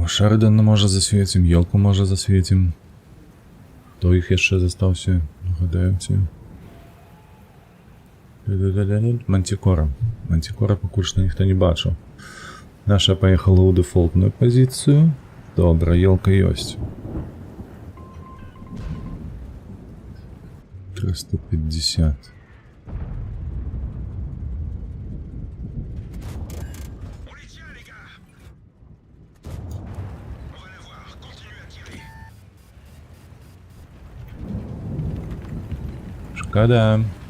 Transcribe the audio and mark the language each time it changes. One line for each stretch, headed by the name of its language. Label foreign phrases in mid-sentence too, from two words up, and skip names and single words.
Ukrainian: Шеридана може засвітим, елку може засвітим. Хто їх ще застався? Гадаєте? Мантикора.
Belarusian: Мантикора пакуль што ніхто не бачыў. Наша поехала ў дэфолтную пазіцыю. Добра, елка ёсць. 350. Шкода.